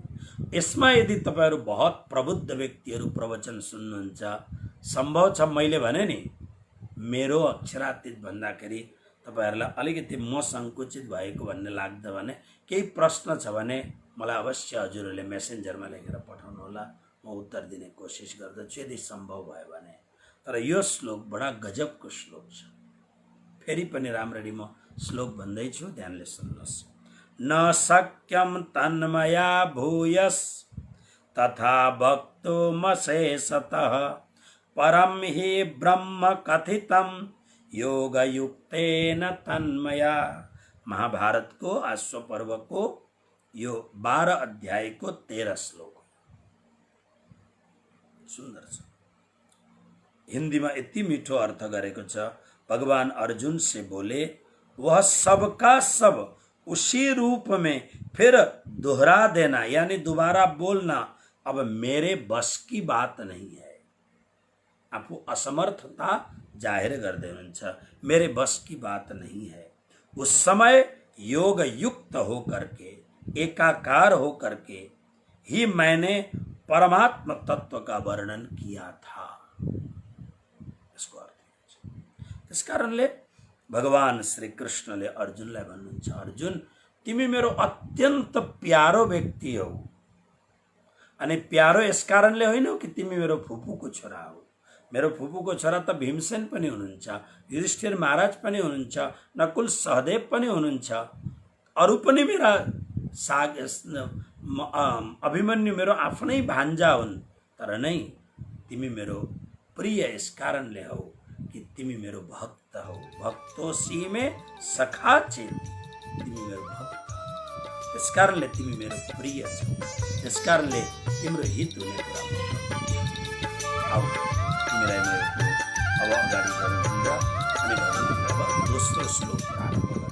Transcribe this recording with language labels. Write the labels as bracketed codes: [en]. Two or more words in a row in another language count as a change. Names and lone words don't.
[ne] यसमा यदि तपाईहरु बहुत प्रबुद्ध व्यक्तिहरु प्रवचन सुन्नुहुन्छ, सम्भव छ मैले भने नि मेरो अक्षरातीत भन्दाखेरि तपाईहरुलाई अलिकति म संकुचित भएको भन्ने लाग्छ भने केही प्रश्न छ भने मलाई अवश्य हजुरहरूले मेसेन्जरमा लेखेर पठाउनु होला, म उत्तर दिने कोसिस गर्दछु यदि सम्भव भयो भने। तर यो श्लोक बडा गजबको श्लोक छ। फेरि पनि राम्ररी म श्लोक भन्दैछु, ध्यानले सुन्नुहोस्। [sa] न शक्यम तन्मया भूयस तथा वक्तुमशेषतः परम हि ब्रह्म कथितम योगयुक्तेन तन्मया। [ne] महाभारतको अश्व पर्वको यो 12 अध्यायको 13 श्लोक सुन्दर छ। हिंदीमा यति मिठो अर्थ गरेको छ। [hi] भगवान अर्जुन से बोले वह सबका सब उसी रूप में फिर दोहरा देना, यानी दोबारा बोलना अब मेरे बस की बात नहीं है। [ne] आफू असमर्थता जाहिर गर्दै हुनुहुन्छ, [hi] मेरे बस की बात नहीं है। उस समय योग युक्त होकर के एकाकार होकर के ही मैंने परमात्म तत्व का वर्णन किया था। इसको अर्थ [ne] इस कारणले भगवान श्री कृष्णले अर्जुनलाई भन्नुहुन्छ, अर्जुन तिमी मेरो अत्यन्त प्यारो व्यक्ति हौ। अनि प्यारो यस कारणले होइन कि तिमी मेरो फुपूको छोरा हो। मेरो फुपूको छोरा त भीमसेन पनि हुनुहुन्छ, युधिष्ठिर महाराज पनि हुनुहुन्छ, नकुल सहदेव पनि हुनुहुन्छ, अरु पनि मेरा अभिमन्यु मेरो आफ्नै भान्जा हुन्। तर नै तिमी मेरो प्रिय यस कारणले हौ कि तिमी मेरो भक्त हौ। [sa] भक्तोसी में सखा चेत, [ne] तिमी मेरो भक्त हौ। त्यस कारणले तिमी मेरो प्रिय छौ। त्यस कारणले तिम्रो हित हुने कुरा आऊ तिमीलाई म अब अगाडि बढ्नु अनि दोस्रो श्लोक